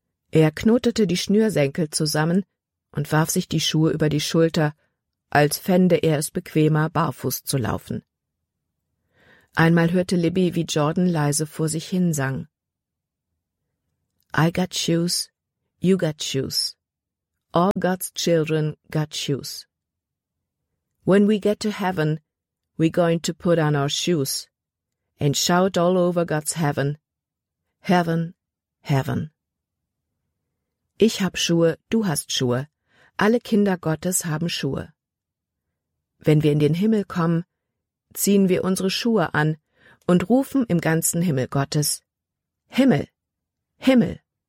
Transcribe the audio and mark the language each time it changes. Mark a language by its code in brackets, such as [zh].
[de] Er knotete die Schnürsenkel zusammen und warf sich die Schuhe über die Schulter, als fände er es bequemer, barfuß zu laufen. Einmal hörte Libby, wie Jordan leise vor sich hin sang. » [en] I got shoes, you got shoes. All God's children got shoes. When we get to heaven, we're going to put on our shoes and shout all over God's heaven, heaven, heaven. [de] Ich hab Schuhe, du hast Schuhe. Alle Kinder Gottes haben Schuhe. Wenn wir in den Himmel kommen, ziehen wir unsere Schuhe an und rufen im ganzen Himmel Gottes, Himmel, Himmel.